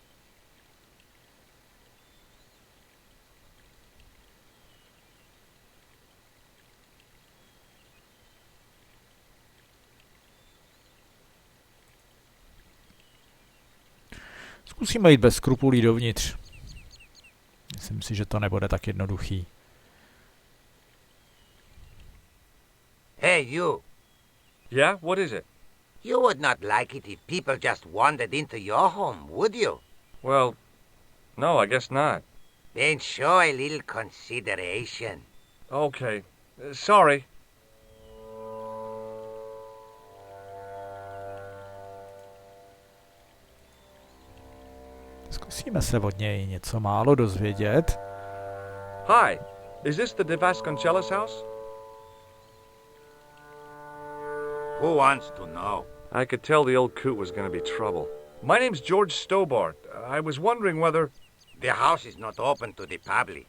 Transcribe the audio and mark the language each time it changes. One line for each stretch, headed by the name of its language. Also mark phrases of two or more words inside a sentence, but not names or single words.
Czech: Zkusíme jít bez skrupulí dovnitř. Myslím si, že to nebude tak jednoduchý.
English: Hey, you. Yeah? What is it? You would not like it if people just wandered into your home, would you? Well, no, I guess not. Then show a little consideration. Okay. Sorry.
Czech: Zkusíme se od něj něco málo dozvědět.
English: Hi. Is this the De Vasconcelos house? Who wants to know? I could tell the old coot was going to be trouble. My name's George Stobart. I was wondering whether... The house is not open to the public.